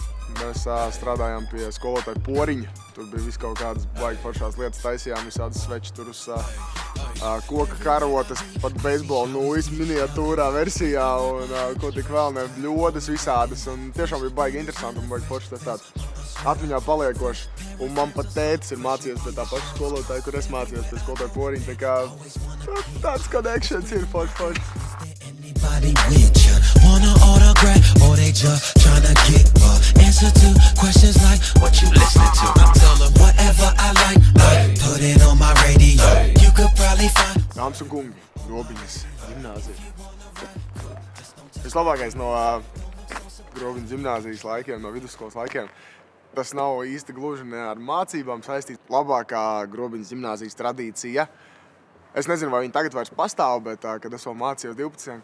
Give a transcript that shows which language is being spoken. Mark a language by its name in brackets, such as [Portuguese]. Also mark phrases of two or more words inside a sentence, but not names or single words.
[Latvian] Mēs strādājām pie skolotāja Poriņa. Tur bija viss kaut kādas baigi foršās lietas, taisījām visādas svečturus, koka karotes, pat beisbola nūjas miniatūrā versijā un ko tik vēl ne, bļodas visādas. Un tiešām bija baigi interesanti un baigi forši tas tāds atmiņā paliekoši. Un man pat tētis ir mācījies pie tā paša skolotāja, kur es mācījos pie skolotāja Poriņa. Tā kā tāds connections ir forši. [English] Anybody with ya wanna autograph or they just tryna get answer to questions like what you listening to. I'm telling whatever I like, I put it on my radio. You could probably find. [Latvian] Dāmas un kungi, Grobiņas ģimnāzija. Vislabākais no Grobiņas ģimnāzijas laikiem, no vidusskolas laikiem. Tas nav īsti gluži ne ar mācībām saistīts. Labākā Grobiņas ģimnāzijas tradīcija. Es nezinu, vai viņi tagad vairs pastāv, bet, kad es vēl mācījos 12.